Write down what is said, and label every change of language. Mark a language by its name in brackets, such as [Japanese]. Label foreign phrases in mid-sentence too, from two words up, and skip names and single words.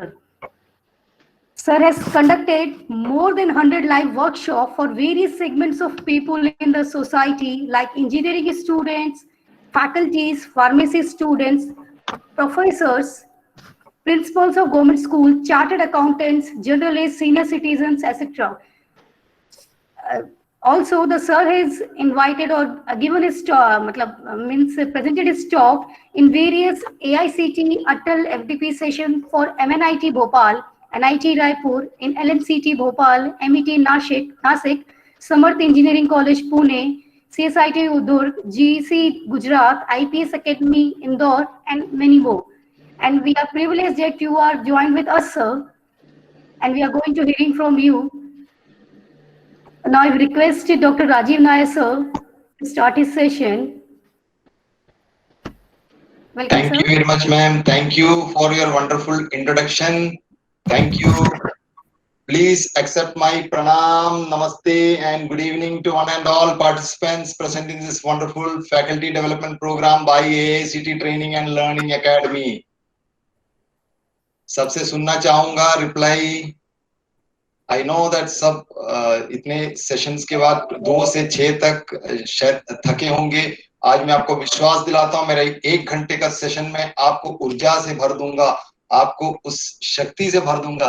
[English] Sir has conducted more than 100 live workshops for various segments of people in the society like engineering students, faculties, pharmacy students, professors, principals of government school, chartered accountants, journalists, senior citizens, etc. Uh, Also, the sir has invited or given his talk, means presented his talk in various AICT Atal FDP session for MNIT Bhopal, NIT Raipur, in LMCT Bhopal, MET Nasik, Samarth Engineering College Pune, CSIT Udur, GC Gujarat, IPS Academy Indore, and many more. And we are privileged that you are joined with us, sir, and we are going to hearing from you. Now I requested Dr. Rajiv Nair, sir, to start his session. Welcome, Thank sir. you very much, ma'am. Thank you for your wonderful introduction. Thank you. Please accept my pranam, namaste, and good evening to one and all participants present in this wonderful faculty development program by AICT Training and Learning Academy. [Hindi] सबसे सुनना चाहूंगा रिप्लाई. [English] I know that [Hindi] सब इतने सेशंस के बाद 2 से 6 तक शायद थके होंगे. आज मैं आपको विश्वास दिलाता हूं मेरा 1 घंटे का सेशन में आपको ऊर्जा से भर दूंगा, आपको उस शक्ति से भर दूंगा.